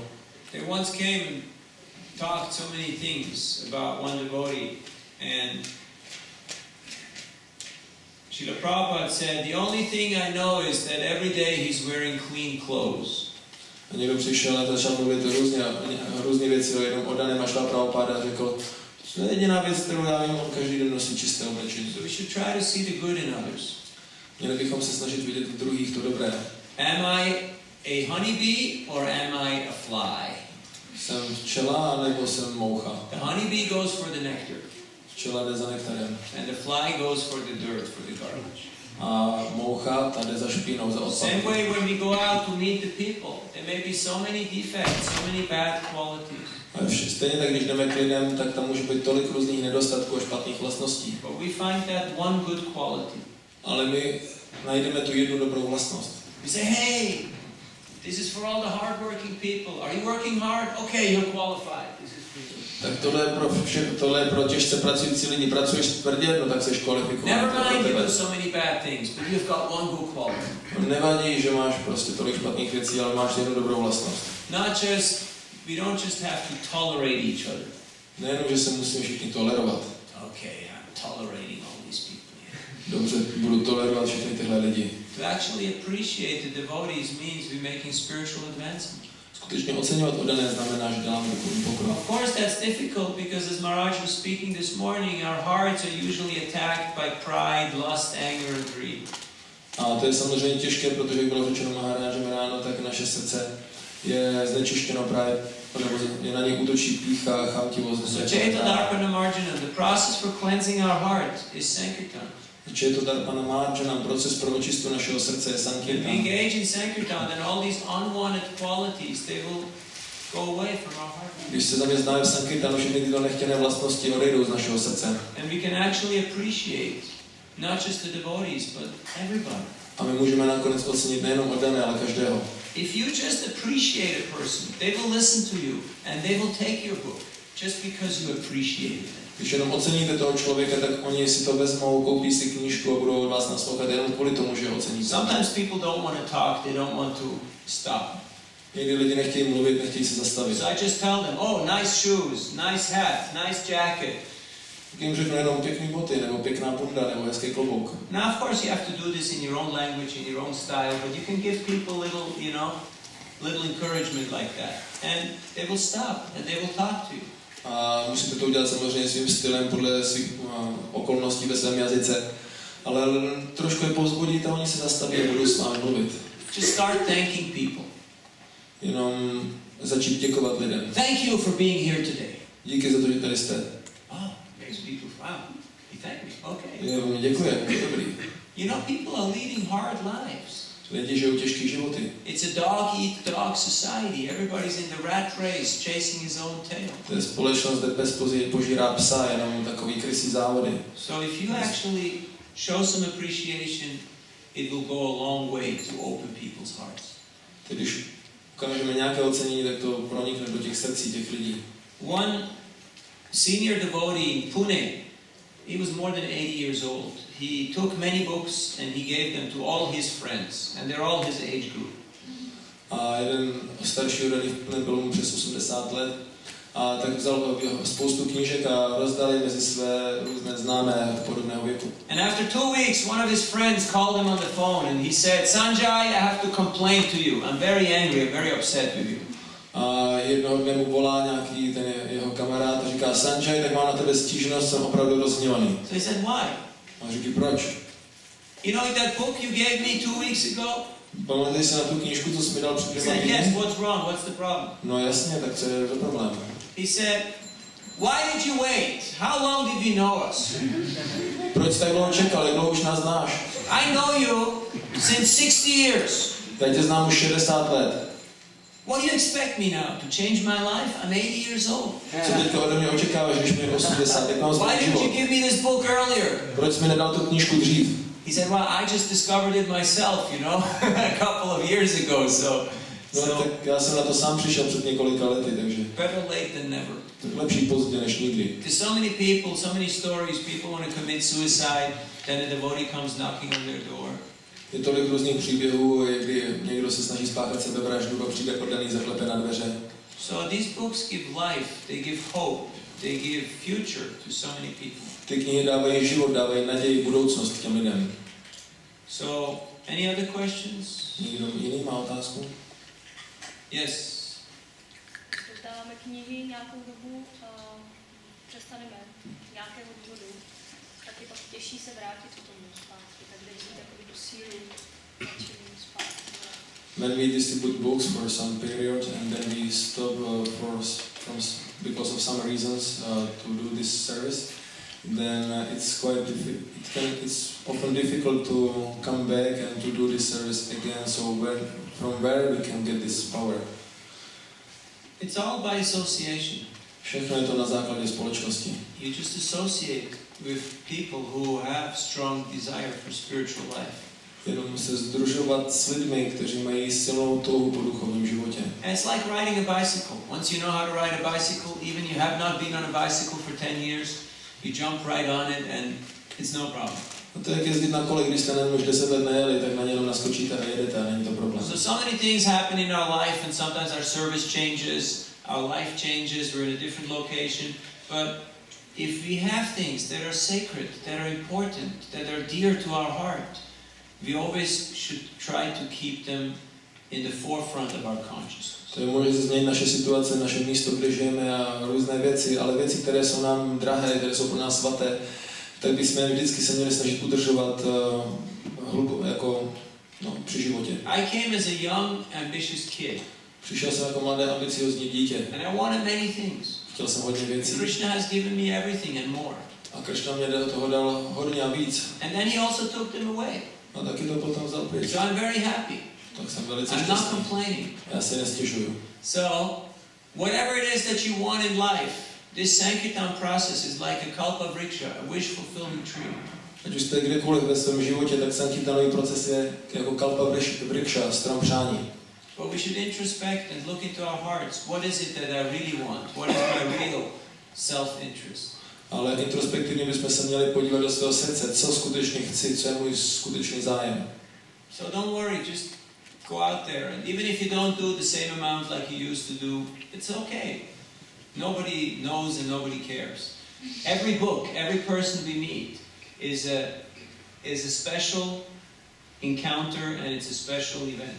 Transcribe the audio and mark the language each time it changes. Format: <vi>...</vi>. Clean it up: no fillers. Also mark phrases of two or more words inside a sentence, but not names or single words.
<en>They once came and talked so many things about one devotee, and Srila Prabhupada said, the only thing I know is that every day he's wearing clean clothes.</en> <cs>A někdo přišel a začal mluvit různé věci o jednom oddaném a Srila Prabhupada řekl, to je jediná věc, kterou já vím, on každý den nosí čisté oblečení.</cs> <en>So we should try to see the good in others.</en> <cs>Měli bychom se snažit vidět v druhých to dobré.</cs> <en>Am I a honeybee or am I a fly?</en> <cs>Jsem včela nebo jsem moucha?</cs> <en>The honeybee goes for the nectar.</en> <cs>Včela jde za nektarem.</cs> <en>And the fly goes for the dirt, for the garbage.</en> <cs>A moucha ta jde za špínou, za odpadky.</cs> <en>Same way when we go out to meet the people, there may be so many defects, so many bad qualities.</en> <cs>Stejně tak, když jdeme k lidem, tak tam může být tolik různých nedostatků a špatných vlastností.</cs> <en>But we find that one good quality.</en> <cs>Ale my najdeme tu jednu dobrou vlastnost.</cs> <en>We say, hey, this is for all the hard-working people. Are you working hard? Okay, you're qualified. This is for you.</en> <cs>Tak tohle je pro těžce pracující lidi. Pracuješ tvrdě, no tak seš kvalifikovaný.</cs> <en>Never mind you do so many bad things, but you've got one good quality.</en> <cs>Nevadí, že máš prostě tolik špatných věcí, ale máš jednu dobrou vlastnost.</cs> <en>We don't just have to tolerate each other.</en> <cs>Nejenom, že se musíme všichni tolerovat.</cs> <en>Okay, I'm tolerating all these people here.</en> <cs>Dobře, budu tolerovat všechny tyhle lidi.</cs> <en>To actually appreciate the devotees means we're making spiritual advancement.</en> <cs>Skutečně oceňovat oddané znamená, že děláme duchovní pokrok.</cs> <en>Of course that's difficult because as Maharaj was speaking this morning, our hearts are usually attacked by pride, lust, anger and greed.</en> <cs>A to je samozřejmě těžké, protože jak bylo řečeno Maharážem ráno, tak naše srdce je znečištěno právě, nebo je na něj útočí pýcha, chamtivost.</cs> <sa>So Chaita Darpana Marjana,</sa> <en>the process for cleansing our heart is Sankirtan.</en> <sa>Chaita Darpana Marjana,</sa> <cs>proces pro očistu našeho srdce je</cs> <en>If we Sankirtan. engage in Sankirtan, then all these unwanted qualities, go away from our heart.</en> <cs>Když se zaměstnáme v Sankirtanu, všechny tyto nechtěné vlastnosti odejdou z našeho srdce.</cs> <en>And we can actually appreciate not just the devotees, but everybody.</en> <cs>A my můžeme nakonec ocenit nejenom oddané, ale každého.</cs> <en>If you just appreciate a person, they will listen to you and they will take your book just because you appreciate it.</en> <cs>Když jenom oceníte toho člověka, tak oni si to vezmou, koupí si knížku a budou od vás naslouchat jenom kvůli tomu, že ho oceníte.</cs> <en>Sometimes people don't want to talk, they don't want to stop.</en> <cs>Někdy lidi nechtějí mluvit, nechtějí se zastavit.</cs> <en>So I just tell them, oh, nice shoes, nice hat, nice jacket.</en> <cs>Tak jim řeknu jenom pěkný boty, nebo pěkná bunda, nebo hezký klobouk.</cs> <en>Now, of course, you have to do this in your own language, in your own style, but you can give people little encouragement like that. And they will stop and they will talk to you.</en> <cs>A musíte to udělat samozřejmě svým stylem, podle svých okolností ve svém jazyce. Ale trošku je povzbudit a oni se zastaví a budou s vámi mluvit.</cs> <en>Just start thanking people.</en> <cs>Jenom začít děkovat lidem.</cs> <en>Thank you for being here today.</en> <cs>Díky za to, že tady jste.</cs> <en>Oh, makes people, wow, you thank me, okay.</en> <cs>Jo, mi děkuje, dobrý.</cs> <en>You know, people are leading hard lives.</en> <cs>Lidi žijou těžký životy.</cs> <en>It's a dog-eat-dog society. Everybody's in the rat race, chasing his own tail.</en> <cs>To je společnost, kde pes požírá psa, jenom takový krysí závody.</cs> <en>So if you actually show some appreciation, it will go a long way to open people's hearts.</en> <cs>Tedy když ukážeme nějaké ocenění, tak to pronikne do těch srdcí těch lidí.</cs> <en>One senior devotee in Pune, he was more than 80 years old. He took many books and he gave them to all his friends, and they're all his age group.</en> <cs>A jeden starší oddaný v Pune byl mu přes 80 let, a tak vzal spoustu knížek a rozdal je mezi své různé známé podobného věku.</cs> <en>And after 2 weeks, one of his friends called him on the phone and he said, Sanjay, I have to complain to you. I'm very angry, I'm very upset with you.</en> <cs>A jednoho dne mu volá nějaký ten jeho kamarád a říká, Sanjay, tak mám na tebe stížnost, jsem opravdu rozhněvaný.</cs> <en>So he said, why?</en> <cs>A říká, proč?</cs> <en>You know that book you gave me 2 weeks ago?</en> <cs>Pamatuješ si na tu knížku, co jsi mi dal před</cs> <en>He 2 said,</en> <cs>týdny?</cs> <en>yes, what's wrong? What's the problem?</en> <cs>No jasně, tak co je za problém?</cs> <en>He said, why did you wait? How long did you know us?</en> <cs>Proč jsi tak dlouho čekal, jak dlouho už nás znáš?</cs> <en>I know you since 60 years.</en> <cs>Já tě znám už 60 let.</cs> <en>What do you expect me now? To change my life? I'm 80 years old.</en> <cs>Co teďka ode mě očekáváš, když mi je 80, jak mám</cs> <en>Why</en> <cs>změnit</cs> <en>didn't you</en> <cs>život?</cs> <en>give me this book earlier?</en> <cs>Proč jsi mi nedal tu knížku dřív?</cs> <en>He said, well, I just discovered it myself, a couple of years ago, so</en> <cs>Tak já jsem na to sám přišel před několika lety, takže</cs> <en>better late than never.</en> <cs>tak lepší pozdě než nikdy.</cs> <en>There's so many people, so many stories, people want to commit suicide, then a devotee comes knocking on their door.</en> <cs>Je tolik různých příběhů, kdy někdo se snaží spáchat sebevraždu a přijde oddaný, zaklepe na dveře.</cs> <en>So these books give life, they give hope, they give future to so many people.</en> <cs>Ty knihy dávají život, dávají naději, budoucnost těm lidem.</cs> <en>So, any other questions?</en> <cs>Někdo jiný má otázku?</cs> <en>Yes.</en> <cs>Dáváme knihy nějakou dobu, přestaneme nějakého důvodu, tak je pak těžší se vrátit k tomu zpátky, tak jde takový do sílu, začít zpátky.</cs> <en>When we distribute books for some period and then we stop because of some reasons to do this service, then it's often difficult to come back and to do this service again. So from where we can get this power? It's all by association.</en> <cs>Všechno je to na základě společnosti.</cs> <en>You just associate with people who have strong desire for spiritual life.</en> <cs>Jenom se sdružovat s lidmi, kteří mají silnou touhu po duchovním životě.</cs> <en>And it's like riding a bicycle. Once you know how to ride a bicycle, even you have not been on a bicycle for 10 years, you jump right on it and it's no problem.</en> <cs>A to je jak jezdit na kole, když jste na něm už 10 let nejeli, tak na něm naskočíte a jedete a není to problém.</cs> <en>So many things happen in our life and sometimes our service changes, our life changes, we're in a different location, but if we have things that are sacred, that are important, that are dear to our heart, we always should try to keep them in the forefront of our consciousness.</en> <cs>To může změnit naše situace, naše místo, kde žijeme a různé věci, ale věci, které jsou nám drahé, které jsou pro nás svaté, tak bychom vždycky se měli snažit udržovat při životě.</cs> <en>I came as a young, ambitious kid.</en> <cs>Přišel jsem jako mladé, ambiciozní dítě.</cs> <en>And I wanted many things.</en> <cs>Chtěl jsem hodně věcí.</cs> <en>Krishna has given me everything and more.</en> <cs>A Krishna mě toho dal hodně a víc.</cs> <en>And then he also took them away.</en> <cs>A taky to potom vzal pryč.</cs> <en>So I'm very happy.</en> <cs>Tak jsem velice</cs> <en>I'm not</en> <cs>šťastný.</cs> <en>complaining.</en> <cs>Já se nestěžuju.</cs> <en>So whatever it is that you want in life, this Sankirtan process is like a</en> <sa>kalpa vriksha,</sa> <en>a wish fulfillment tree.</en> <cs>Ať už jste kdekoliv ve svém životě, tak Sankirtanový proces je jako</cs> <sa>kalpa vriksha,</sa> <cs>strom přání.</cs> <en>But we should introspect and look into our hearts. What is it that I really want? What is my real self-interest?</en> <cs>Ale introspektivně bychom se měli podívat do svého srdce, co skutečně chci, co je můj skutečný zájem.</cs> <en>So don't worry, just go out there, and even if you don't do the same amount like you used to do, it's okay. Nobody knows and nobody cares. Every book, every person we meet is a special encounter and it's a special event.</en>